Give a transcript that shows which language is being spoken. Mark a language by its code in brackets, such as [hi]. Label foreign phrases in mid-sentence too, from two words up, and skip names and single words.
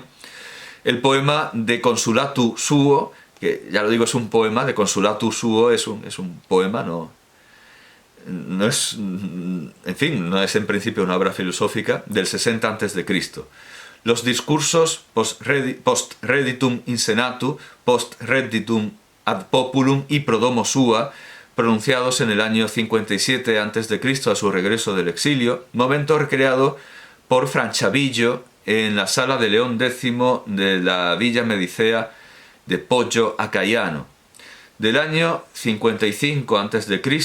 [es] El poema De Consulatu Suo, que ya lo digo, es un poema. De Consulatu Suo es un poema, no es en principio una obra filosófica, del 60 a.C. Los discursos post reditum in senatu, post reditum ad populum y prodomo sua, pronunciados en el año 57 a.C. a su regreso del exilio, momento recreado por Franciabillo en la sala de León X de la Villa Medicea de Poggio a Caiano. Del año 55 a.C.